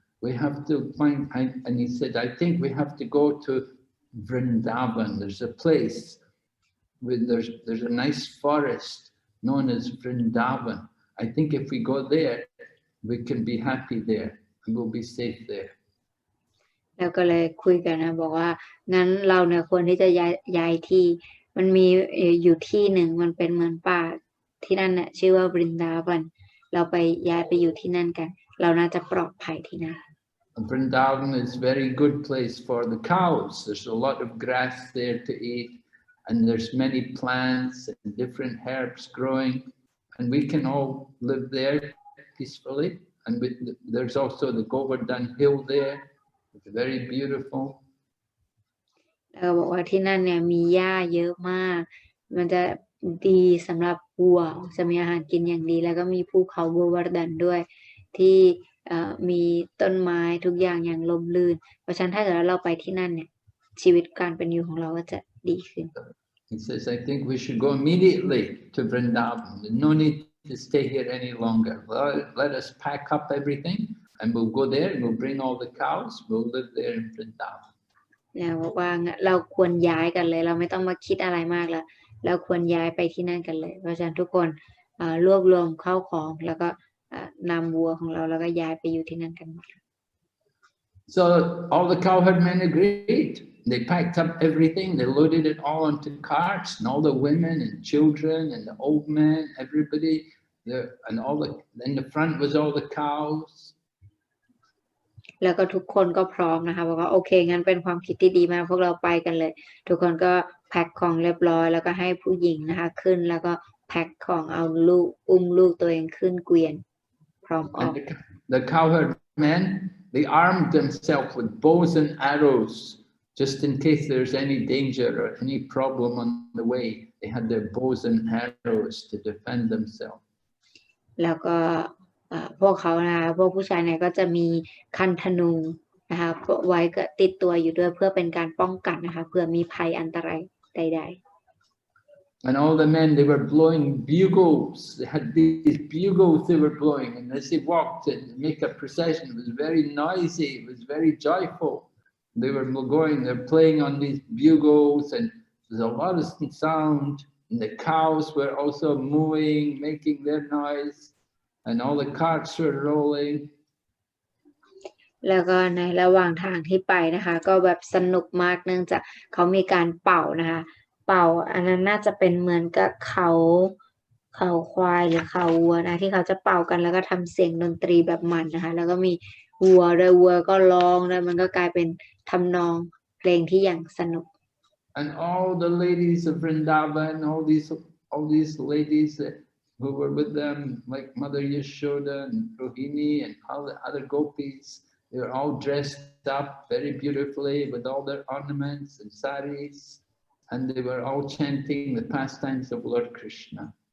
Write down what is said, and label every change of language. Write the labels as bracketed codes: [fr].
[en] We have to find, and he said, I think we have to go to Vrindavan. There's a place where there's a nice forest known as Vrindavan. I think if we go there, we can be happy there and we'll be safe there. [th] แล้วก็เลยคุยกันนะบอกว่างั้นเราเนี่ยควรที่จะย้ายที่มันมีอยู่ที่หนึ่งมันเป็นเหมือนป่าที่นั่นน่ะชื่อว่าบรินดาวันเราไปย้ายไปอยู่ที่นั่นกันเราน่าจะปลอดภัยที่นั่น [en] Vrindavan is a very good place for the cows. There's a lot of grass there to eat and there's many plants and different herbs growing and we can all live there peacefully. And there's also the Govardhan hill there. It's very beautiful. [th] แล้วบอกว่าที่นั่นเนี่ยมีหญ้าเยอะมากมันจะดีสำหรับวัวจะมีอาหารกินอย่างดีแล้วก็มีภูเขาโกวาร์ดันด้วยที่มีต้นไม้ทุกอย่างอย่างลมลื่นเพราะฉะนั้นถ้าเกิดเราไปที่นั่นเนี่ยชีวิตการเป็นอยู่ของเราก็จะดีขึ้น [en] He says, I think we should go immediately to Vrindavan. There's no need to stay here any longer. Let us pack up everything and we'll go there and we'll bring all the cows. We'll live there in Vrindavan. [th] เนี่ยบอกว่าเราควรย้ายกันเลยเราไม่ต้องมาคิดอะไรมากแล้วเราควรย้ายไปที่นั่นกันเลยเพราะฉะนั้นทุกคนรวบรวมข้าวของแล้วก็นำวัวของเราแล้วก็ย้ายไปอยู่ที่นั่นกันหมด [en] So all the cowherdmen agreed. They packed up everything. They loaded it all onto carts, and all the women and children and the old men, everybody, and in the front was all the cows. [th] แล้วก็ทุกคนก็พร้อมนะคะบอกว่าโอเคงั้นเป็นความคิดที่ดีมากพวกเราไปกันเลยทุกคนก็แพ็คของเรียบร้อยแล้วก็ให้ผู้หญิงนะคะขึ้นแล้วก็แพ็คของเอาลูกอุ้มลูกตัวเองขึ้นเกวียนพร้อมออก [en] The cowherd men, they armed themselves with bows and arrows just in case there's any danger or any problem on the way. They had their bows and arrows to defend themselves. [th] แล้วก็พวกเขานะคะพวกผู้ชายเนี่ยก็จะมีคันธนูนะคะไว้ก็ติดตัวอยู่ด้วยเพื่อเป็นการป้องกันนะคะเผื่อมีภัยอันตรายใดๆ [en] And all the men, they were blowing bugles. They had these bugles they were blowing. And as they walked and make a procession, it was very noisy. It was very joyful. They were going, they're playing on these bugles and there's a lot of sound. And the cows were also mooing, making their noise. And all the carts were rolling. [th] แล้วก็ในระหว่างทางที่ไปนะคะก็แบบสนุกมากเนื่องจากเขามีการเป่านะคะเป่าอันนั้นน่าจะเป็นเหมือนกับเขาควายหรือเขาวัวนะที่เขาจะเป่ากันแล้วก็ทำเสียงดนตรีแบบมันนะคะแล้วก็มีวัวด้วยวัวก็ร้องแล้วมันก็กลายเป็นทำนองเพลงที่อย่างสนุก [en] And all the ladies of Vrindavan, all these ladies who were with them, like Mother Yashoda and Rohini and all the other gopis, they were all dressed up very beautifully with all their ornaments and saris, and they were all chanting the pastimes of Lord Krishna.